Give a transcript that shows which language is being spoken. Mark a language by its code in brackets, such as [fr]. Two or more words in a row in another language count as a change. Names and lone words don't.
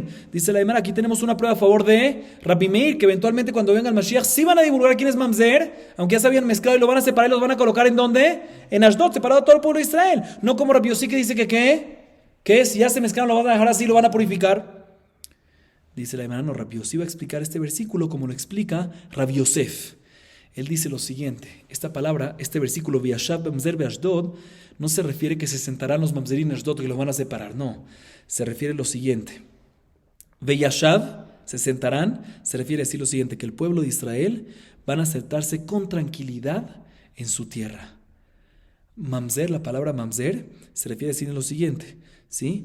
[es] Dice la Gemara, aquí tenemos una prueba a favor de Rabbi Meir, que eventualmente cuando venga el Mashiach sí van a divulgar quién es mamzer, aunque ya se habían mezclado y lo van a separar y los van a colocar ¿en dónde? En Ashdod, separado de todo el pueblo de Israel. No como Rabbi Yossi que dice que ¿qué? Que si ya se mezclaron lo van a dejar así, lo van a purificar. Dice la Gemara, no, Rabbi Yossi va a explicar este versículo como lo explica Rabbi Yosef. Él dice lo siguiente: esta palabra, este versículo, [he] וישב ממזר באשדוד, [es] no se refiere que se sentarán los mamzerim en Ashdod que los van a separar, no. Se refiere a lo siguiente: Veyashav, se sentarán, se refiere a decir lo siguiente, que el pueblo de Israel van a sentarse con tranquilidad en su tierra. Mamzer, la palabra mamzer, se refiere a decir lo siguiente, ¿sí?